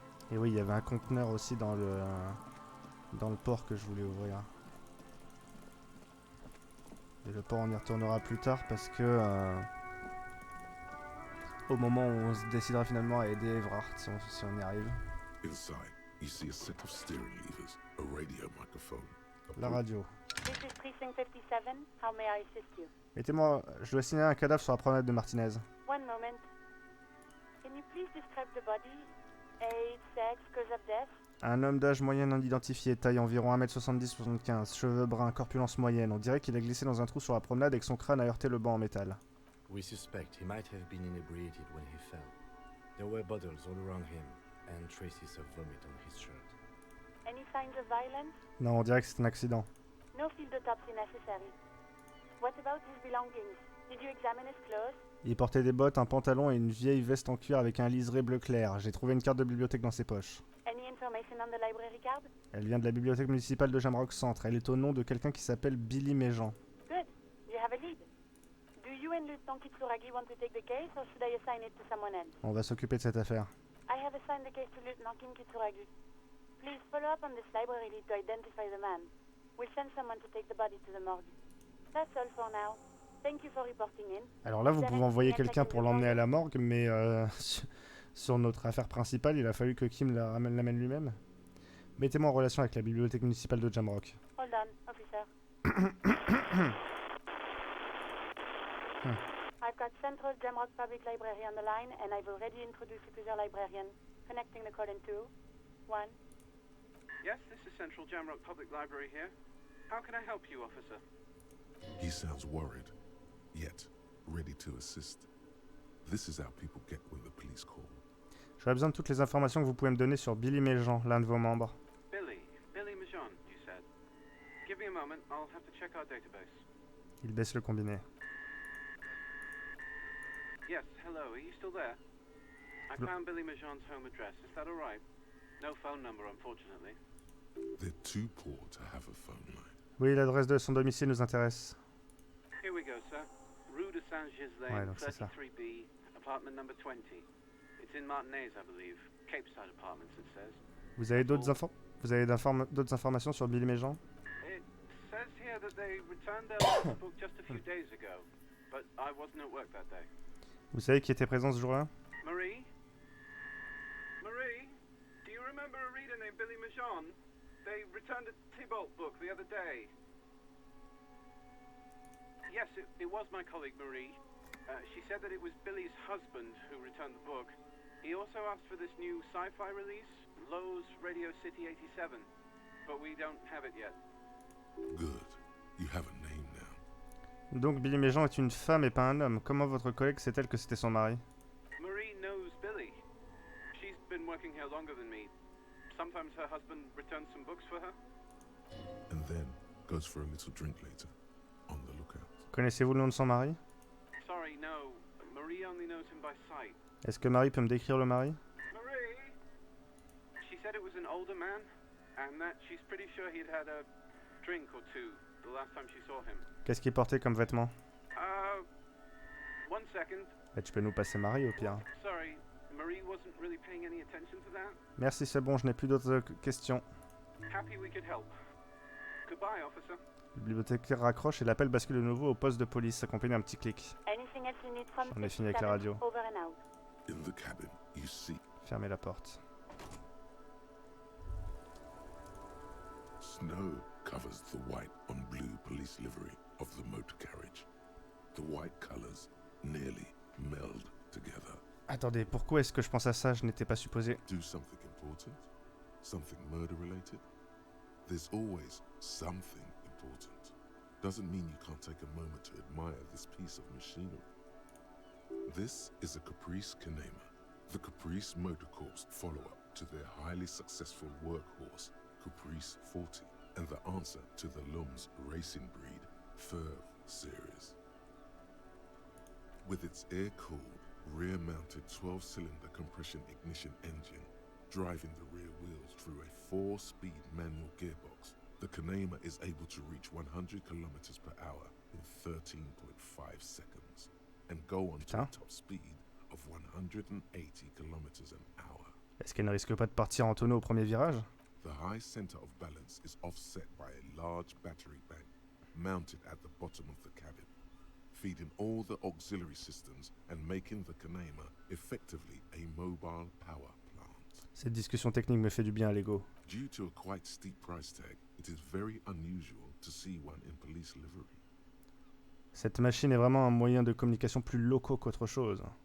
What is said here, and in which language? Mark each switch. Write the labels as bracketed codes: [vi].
[fr] Et oui, il y avait un conteneur aussi dans le port que je voulais ouvrir. Et le port, on y retournera plus tard parce que au moment où on se décidera finalement à aider Evrard, si on y arrive. [en] Inside, you see a set of steering levers, a radio microphone. [fr] La radio. [en] This is Precinct 57. How may I assist you? [fr] Mettez-moi, je dois signaler un cadavre sur la promenade de Martinez. [en] One moment. Can you please describe the body? Age, sex, cause of death? [fr] Un homme d'âge moyen non identifié, taille environ 1m70-75, cheveux bruns, corpulence moyenne. On dirait qu'il a glissé dans un trou sur la promenade et que son crâne a heurté le banc en métal. [en] We suspect he might have been inebriated when he fell. There were bottles all around him and traces of vomit on his shirt. Any signs of violence? [fr] Non, on dirait que c'est un accident. [en] No field autopsy necessary. What about his belongings? Did you examine his clothes? [fr] Il portait des bottes, un pantalon et une vieille veste en cuir avec un liseré bleu clair. J'ai trouvé une carte de bibliothèque dans ses poches. [en] Any information on the library card? [fr] Elle vient de la bibliothèque municipale de Jamrock Centre. Elle est au nom de quelqu'un qui s'appelle Billy Méjean. [en] Good. You have a lead. Do you and Lieutenant Kitsuragi want to take the case or should I assign it to someone else? [fr] On va s'occuper de cette affaire. [en] I have assigned the case to Lieutenant Kim Kitsuragi. Please follow up on this library lead to identify the man. We'll send someone to take the body to the morgue. That's all for now. Thank you for reporting in. [fr] Alors là, vous pouvez envoyer quelqu'un pour l'emmener à la morgue, mais sur notre affaire principale, il a fallu que Kim l'amène lui-même. Mettez-moi en relation avec la bibliothèque municipale de Jamrock. [en] Hold on, officer. I've got Central Jamrock Public Library on the line, and I've already introduced you to their librarian. Connecting the call in 2, 1. Yes, this is Central Jamrock Public Library here. How can I help you, officer? He sounds worried, yet ready to assist. This is how people get when the police call. [fr] J'aurais besoin de toutes les informations que vous pouvez me donner sur Billy Méjean, l'un de vos membres. [en] Billy Méjean, you said. Give me a moment, I'll have to check our database. [fr] Il baisse le combiné. [en] Yes, hello, are you still there? I found Billy Méjean's home address, is that alright? No phone number, unfortunately. They're too poor to have a phone line. [fr] Oui, l'adresse de son domicile nous intéresse. [en] Here we go, sir. Rue de Saint-Gislain, [fr] Ouais, donc c'est ça. [en] 33B, apartment number 20. It's in Martinez, I believe. Capeside Apartments, it says. [fr] Vous avez d'autres d'autres informations sur Billy Méjean? [en] It says here that they returned their last book just a few days ago, but I wasn't at work that day. [fr] Vous savez qui était présent ce jour-là? [en] Marie? Marie? Do you remember a reader named Billy Méjean? They returned a Tybalt book the other day. Yes, it was my colleague Marie. She said that it was Billy's husband who returned the book. He also asked for this new sci-fi release, Lowe's Radio City 87, but we don't have it yet. Good. You have a name now. [fr] Donc Billy Méjean est une femme et pas un homme. Comment votre collègue sait-elle que c'était son mari? [en] Marie knows Billy. She's been working here longer than me. Sometimes her husband returns some books for her. And then goes for a little drink later. On the lookout. [fr] Connaissez-vous le nom de son mari? [en] Sorry, no. Marie only knows him by sight. [fr] Est-ce que Marie peut me décrire le mari? [en] Marie? She said it was an older man, and that she's pretty sure he'd had a drink or two the last time she saw him. [fr] Qu'est-ce qu'il portait comme vêtements? [en] One second. [fr] Bah, tu peux nous passer Marie au pire. [en] Sorry, Marie wasn't really paying any attention to that. [fr] Merci, c'est bon, je n'ai plus d'autres questions. [en] Happy we could help. Goodbye, officer. [fr] Le bibliothécaire raccroche et l'appel bascule de nouveau au poste de police, accompagné d'un petit clic. [en] Anything else you need from [fr] J'en ai fini avec la radio. [en] Over and out. In the cabin, you see [fr] Fermez la porte. [en] snow covers the white on blue police livery of the motor carriage. The white colors nearly meld together. [fr] Attendez, pourquoi est-ce que je pense à ça? Je n'étais pas supposé. [en] Do something important? Something murder related? There's always something important. Doesn't mean you can't take a moment to admire this piece of machinery. This is a Caprice Canema, the Caprice Motor Corps follow-up to their highly successful workhorse, Caprice 40, and the answer to the Lum's racing breed, Furve series. With its air-cooled, rear-mounted 12-cylinder compression ignition engine, driving the rear wheels through a 4-speed manual gearbox, the Canema is able to reach 100 kilometers per hour in 13.5 seconds and go on to a top speed of 180 kilometers an hour. [fr] Est-ce qu'elle ne risque pas de partir en tonneau au premier virage? [en] The high center of balance is offset by a large battery bank mounted at the bottom of the cabin, feeding all the auxiliary systems and making the Canema effectively a mobile power plant. [fr] Cette discussion technique me fait du bien à l'ego. [en] Due to a quite steep price tag, it is very unusual to see one in police livery. [fr] Cette machine est vraiment un moyen de communication plus local qu'autre chose.